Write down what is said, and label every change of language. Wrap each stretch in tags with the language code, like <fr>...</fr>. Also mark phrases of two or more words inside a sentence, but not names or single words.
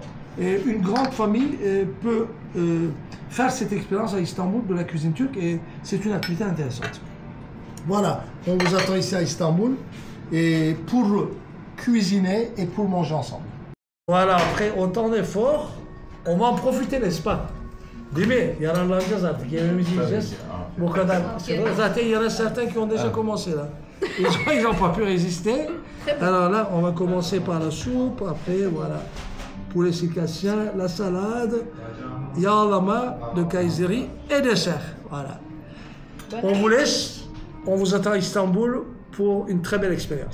<fr>Et une grande famille peut faire cette expérience à Istanbul de la cuisine turque et c'est une activité intéressante. Voilà, on vous attend ici à Istanbul et pour cuisiner et pour manger ensemble. Voilà, après autant d'efforts, on va en profiter, n'est-ce pas?</fr> <tr>Değil mi? Yararlanacağız artık, yemeğimizi yiyeceğiz. Bu kadar.</tr> <fr>Zaten il y en a certains qui ont déjà commencé là. Ils n'ont pas pu résister. Alors là, on va commencer par la soupe, après voilà, poulet circassien, la salade, yağlama de Kayseri et dessert. Voilà. On vous laisse, on vous attend à Istanbul pour une très belle expérience.</fr>